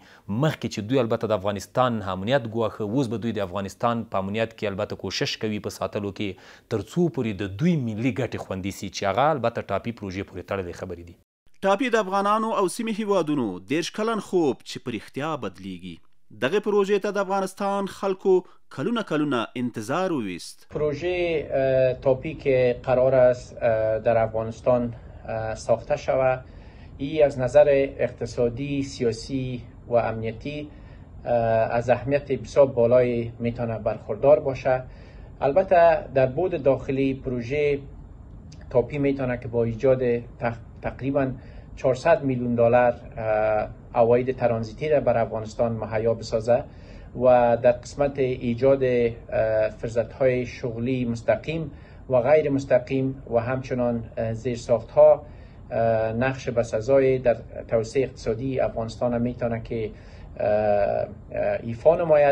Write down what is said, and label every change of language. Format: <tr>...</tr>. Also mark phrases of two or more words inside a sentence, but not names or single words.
<ps>مخکې چې دوی البته د افغانستان امنیت ګواښه، اوس به دوی د افغانستان په امنیت کې البته کوشش کوي په ساتلو کې تر څو پورې د دوی ملي ګټې خوندي سي چې هغه البته ټاپي پروژې پورې تړلې خبرې دي. ټاپي د افغانانو او سیمې هیوادونو 10 کلن خوب چې په رښتیا بدلیږي. دغه پروژې ته د افغانستان خلکو کلونه انتظار وویست.</ps> <fa>پروژه تاپی که قرار است در افغانستان ساخته شود، این از نظر اقتصادی، سیاسی و امنیتی از اهمیت بسیار بالای میتونه برخوردار باشه. البته در بود داخلی پروژه تاپی میتونه که با ایجاد تقریبا 400 میلیون دلار عواید ترانزیتی را بر افغانستان مهیا بسازه و در قسمت ایجاد فرصت‌های شغلی مستقیم و غیر مستقیم و همچنان زیرساخت‌ها نقش بسزای در توسعه اقتصادی افغانستان میتونه که ایفا نماید.</fa>